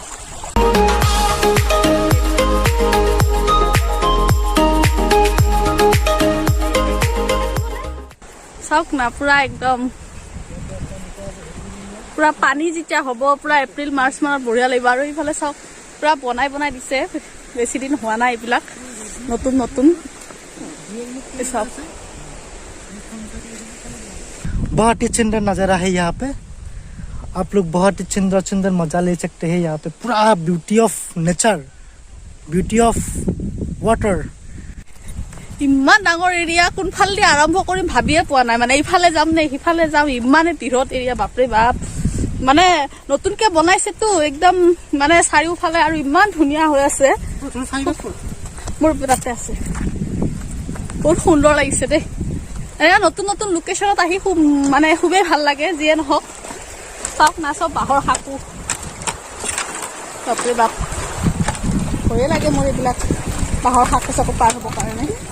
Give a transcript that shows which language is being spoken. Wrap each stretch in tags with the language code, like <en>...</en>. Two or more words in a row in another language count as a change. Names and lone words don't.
<as>চাওক না পুৰা একদম পুৰা পানী যেতিয়া হ'ব পুৰা এপ্ৰিল মাৰ্চ মানত বঢ়িয়া লাগিব আৰু ইফালে চাওক পুৰা বনাই দিছে বেছি দিন হোৱা নাই এইবিলাক নতুন চাওক</as> <hi>बहुत ही सुंदर नज़ारा है यहाँ पे आप लोग बहुत ही सुंदर मजा ले सकते हैं यहाँ पे पूरा</hi> <en>beauty of nature beauty of water</en> <as>ইমান ডাঙৰ এৰিয়া কোনফালেদি আৰম্ভ কৰিম ভাবিয়ে পোৱা নাই মানে ইফালে যাম নে সিফালে যাম ইমানে দীঘল এৰিয়া বাপৰে বাপ মানে নতুনকে বনাইছেতো একদম মানে চাৰিওফালে আৰু ইমান ধুনীয়া হৈ আছে মোৰ তাতে আছে বহুত সুন্দৰ লাগিছে দেই এনেকুৱা নতুন লোকেশ্যনত আহি মানে খুবেই ভাল লাগে যিয়ে নহওক চাওক না চব বাঁহৰ সাঁকো বাপৰে বাপ ভয়ে লাগে মোৰ এইবিলাক বাঁহৰ সাঁকো চাকো পাৰ হ'ব কাৰণে</as>